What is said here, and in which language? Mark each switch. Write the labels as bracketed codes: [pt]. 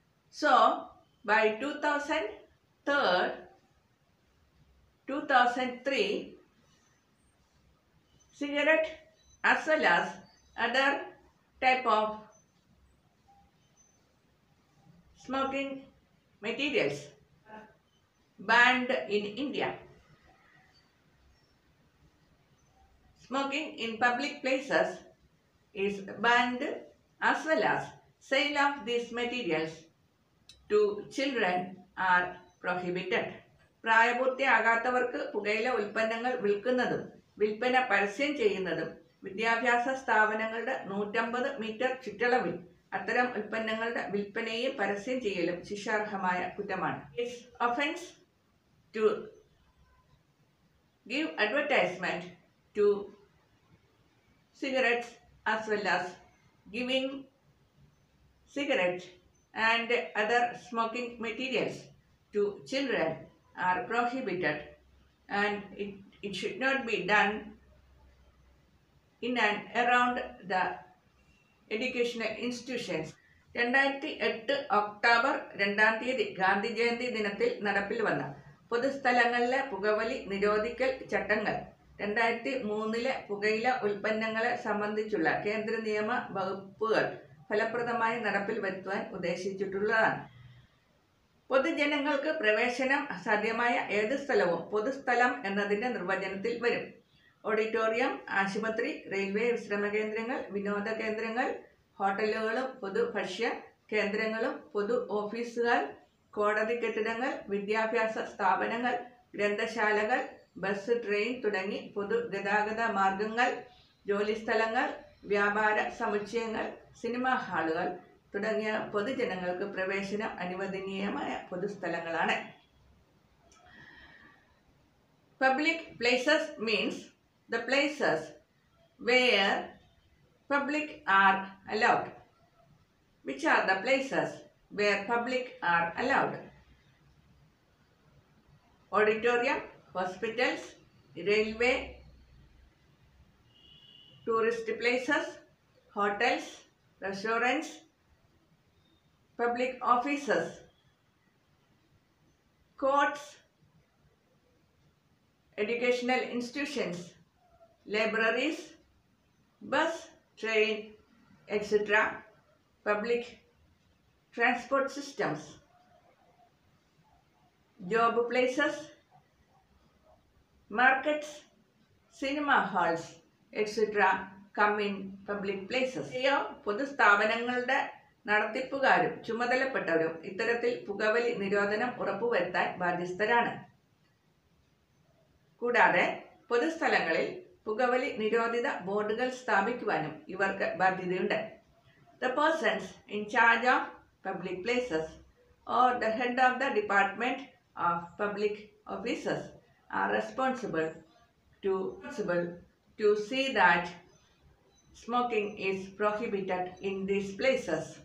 [en] So by 2003 cigarette as well as other type of smoking materials banned in India. Smoking in public places is banned as well as sale of these materials to children are prohibited. [ml] പ്രായപൂർത്തിയാകാത്തവർക്ക് പുകയില ഉൽപ്പന്നങ്ങൾ വിൽക്കുന്നതും വിൽപ്പന പരസ്യം ചെയ്യുന്നതും വിദ്യാഭ്യാസ സ്ഥാപനങ്ങളുടെ 150 metre ചുറ്റളവിൽ അത്തരം ഉൽപ്പന്നങ്ങളുടെ വിൽപ്പനയും പരസ്യം ചെയ്യലും ശിക്ഷാർഹമായ കുറ്റമാണ്. [en] It's offense to give advertisement to cigarettes as well as giving cigarette and other smoking materials to children are prohibited, and it should not be done in and around the educational institutions. [ml] 2008 October 2 Gandhi Jayanti ദിനത്തിൽ നടപ്പിൽ വന്ന പൊതുസ്ഥലങ്ങളിലെ പുകവലി നിരോധിക്കൽ ചട്ടങ്ങൾ 2003 പുകയില ഉൽപ്പന്നങ്ങളെ സംബന്ധിച്ചുള്ള കേന്ദ്ര നിയമ വകുപ്പുകൾ ഫലപ്രദമായി നടപ്പിൽ വരുത്തുവാൻ ഉദ്ദേശിച്ചിട്ടുള്ളതാണ്. പൊതുജനങ്ങൾക്ക് പ്രവേശനം സാധ്യമായ ഏത് സ്ഥലവും പൊതുസ്ഥലം എന്നതിന്റെ നിർവചനത്തിൽ വരും. ഓഡിറ്റോറിയം, ആശുപത്രി, റെയിൽവേ വിശ്രമ കേന്ദ്രങ്ങൾ, വിനോദ കേന്ദ്രങ്ങൾ, ഹോട്ടലുകളും പൊതു ഭക്ഷ്യ കേന്ദ്രങ്ങളും പൊതു ഓഫീസുകൾ, കോടതി കെട്ടിടങ്ങൾ, വിദ്യാഭ്യാസ സ്ഥാപനങ്ങൾ, ഗ്രന്ഥശാലകൾ, ബസ്, ട്രെയിൻ തുടങ്ങി പൊതുഗതാഗത മാർഗങ്ങൾ, ജോലിസ്ഥലങ്ങൾ, വ്യാപാര സമുച്ചയങ്ങൾ, സിനിമാ ഹാളുകൾ തുടങ്ങിയ പൊതുജനങ്ങൾക്ക് പ്രവേശനം അനുവദനീയമായ പൊതുസ്ഥലങ്ങളാണ്. [en] Public places means the places where public are allowed. Which are the places where public are allowed? Auditorium, hospitals, railway, tourist places, hotels, restaurants, public offices, courts, educational institutions, libraries, bus, train, etc., public transport systems, job places, markets, cinema halls, etc. come in public places. [ml] പൊതുസ്ഥാപനങ്ങളുടെ നടത്തിപ്പുകാരും ചുമതലപ്പെട്ടവരും ഇത്തരത്തിൽ പുകവലി നിരോധനം ഉറപ്പുവരുത്താൻ ബാധ്യസ്ഥരാണ്. കൂടാതെ പൊതുസ്ഥലങ്ങളിൽ പുകവലി നിരോധിത ബോർഡുകൾ സ്ഥാപിക്കുവാനും ഇവർക്ക് ബാധ്യതയുണ്ട്. [en] The persons in charge of public places or the head of the department of public officers are responsible to see that smoking is prohibited in these places.